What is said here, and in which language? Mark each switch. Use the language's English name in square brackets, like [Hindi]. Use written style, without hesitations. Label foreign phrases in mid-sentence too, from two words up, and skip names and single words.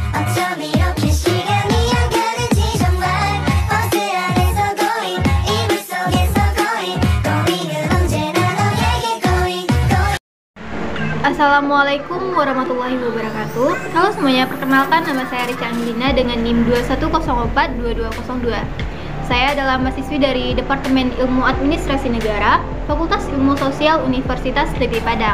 [Korean] 어쩜 이렇게 시간이 안 가는지 정말 버스 안에서 going 이불 속에서 [English] going going [Korean] 언제나 너에게 [English] going going. [Arabic] السلام عليكم ورحمة الله وبركاته. [Indonesian] Halo semuanya, perkenalkan nama saya Rica Angelina dengan NIM 21042202. Saya adalah mahasiswi dari Departemen Ilmu Administrasi Negara, Fakultas Ilmu Sosial Universitas Negeri Padang.